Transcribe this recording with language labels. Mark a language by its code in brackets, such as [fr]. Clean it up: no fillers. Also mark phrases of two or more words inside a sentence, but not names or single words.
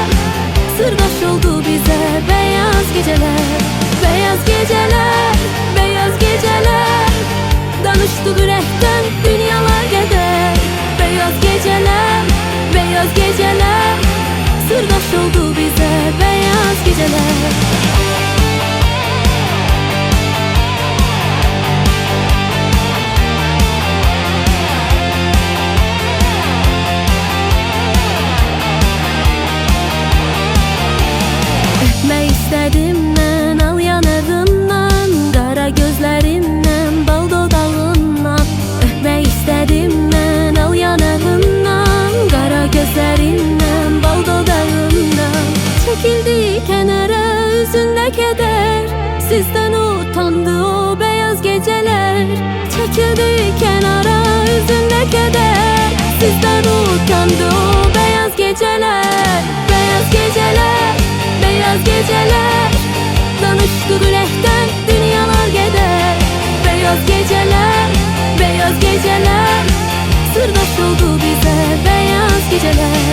[tr] Sırdaş oldu bize beyaz geceler. Beyaz geceler, beyaz geceler. [az] Danıştık ürəkdən dünyalar qədər, [tr] beyaz geceler, beyaz geceler. Sırdaş oldu bize beyaz geceler. [az] Öpmək istədim mən al yanağından, qara gözlərindən, bal dodağından. Öpmək istədim mən al yanağından, qara gözlərindən, bal dodağından. Çəkildi kənara üzündə kədər, sizdən utandı o [tr] beyaz geceler. [az] Çəkildi kənara üzündə kədər, sizdən utandı o [tr] beyaz geceler. Beyaz geceler, beyaz geceler. [az] Danıştık ürəkdən dünyalar qədər, [tr] beyaz geceler, beyaz geceler. Sırdaş oldu bize beyaz geceler.